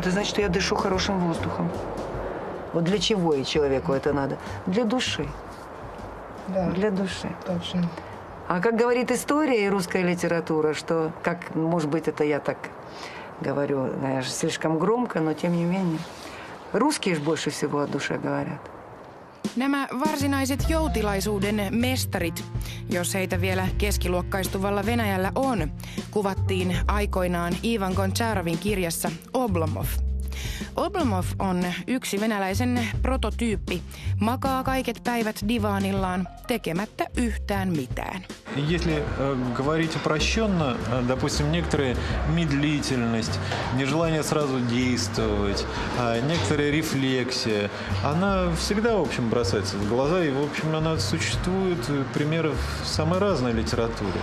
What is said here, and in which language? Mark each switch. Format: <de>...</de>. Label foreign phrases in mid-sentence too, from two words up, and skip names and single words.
<ru>Это значит, что я дышу хорошим воздухом. Вот для чего и человеку это надо? Для души. Да. Для души. Точно. А как говорит история и русская литература, что, как, может быть, это я так говорю, конечно, слишком громко, но тем не менее, русские же больше всего о душе говорят.</ru> <fi>Nämä varsinaiset joutilaisuuden mestarit, jos heitä vielä keskiluokkaistuvalla Venäjällä on, kuvattiin aikoinaan Ivan Gončarovin kirjassa Oblomov. Oblomov on yksi venäläisen prototyyppi, makaa kaiket päivät divaanillaan tekemättä yhtään mitään.</fi> <ru>Если говорить упрощенно, допустим, некоторая медлительность, нежелание сразу действовать, некоторая рефлексия, она всегда, в общем, бросается в глаза, и, в общем, она существует, примеров самой разной литературы.</ru>